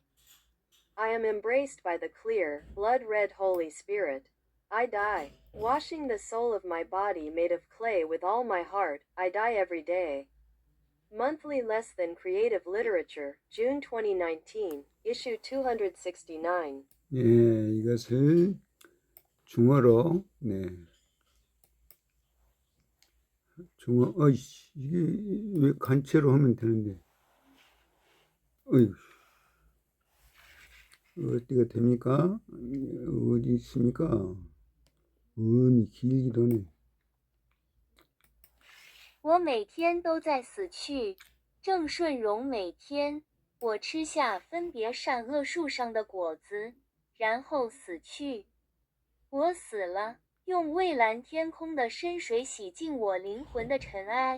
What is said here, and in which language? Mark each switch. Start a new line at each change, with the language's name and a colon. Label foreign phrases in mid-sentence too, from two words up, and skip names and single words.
English: I am embraced by the clear, blood-red Holy Spirit. I die, washing the soul of my body made of clay with all my heart. I die every day. Monthly Less Than Creative Literature, June 2019, issue 269.
Korean: 예, 이것을 중어로 중어 어이씨 이게 왜 간체로 하면 되는데 어이 어디가 됩니까? 어디 있습니까? 음이 길기도 하네.
Chinese: 我每天都在死去，郑顺荣。每天，我吃下分别善恶树上的果子，然后死去。我死了，用蔚蓝天空的深水洗净我灵魂的尘埃。